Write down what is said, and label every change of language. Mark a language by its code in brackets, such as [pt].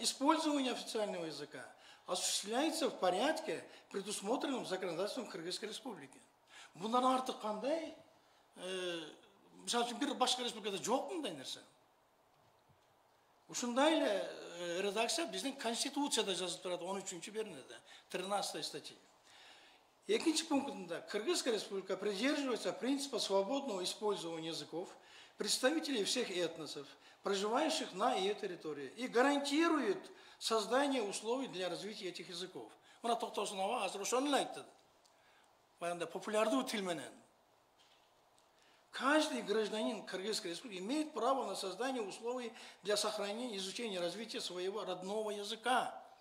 [ru] Использование официального языка осуществляется в порядке, предусмотренном законодательством Кыргызской республики. [ky] Bundan артык кандай, мисалы үчүн бир башка республикада жок мындай нерсе. Ушундай эле редакция биздин конституцияда жазылып турат 13-чү беренеде, [ru] 13-я статья. [ky] Экинчи пунктында [ru] Кыргызская республика придерживается принципа свободного использования языков представителей всех этносов, проживающих на ее территории, и гарантирует создание условий для развития этих языков. [ky] Мына Токтосунова азыр ошону эле айтты. Баягындай популярдуу тил менен. [ru] Каждый гражданин Кыргызской республики имеет право на создание условий для сохранения, изучения, развития своего родного языка.